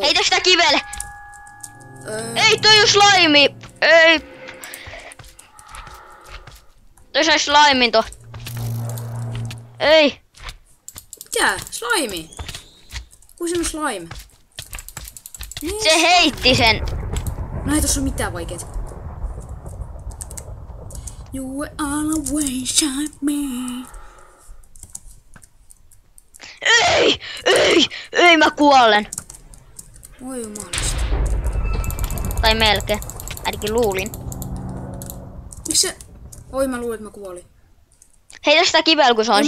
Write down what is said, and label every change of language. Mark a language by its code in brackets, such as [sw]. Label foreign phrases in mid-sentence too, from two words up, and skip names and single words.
[fi] Heitä sitä kivelle! Ei, toi on slime! Ei! Toi sai slimin to. Ei! Mikä? Slime? Kui se on slime? Se heitti sen. No ei tossa oo mitään vaikeet. [en] You will always shine me. [fi] Ei, mä kuolen. Voi jumalista. Tai melkein. Ainakin luulin. Miks se... Oi mä luulin, että mä kuolin. Heitä sitä kivellä, kun se on